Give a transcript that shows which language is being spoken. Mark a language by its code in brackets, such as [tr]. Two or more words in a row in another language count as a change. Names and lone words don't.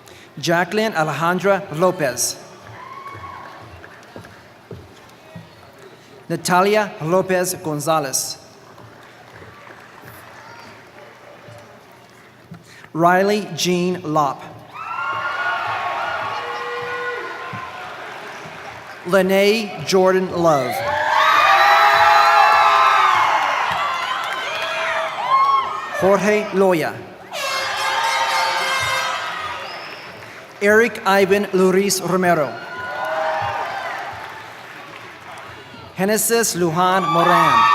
[en] Jacqueline Alejandra Lopez. Natalia Lopez Gonzalez. Riley Jean Lopp. Lene Jordan Love. Jorge Loya. Eric Ivan Luis Romero. Genesis Lujan Moran.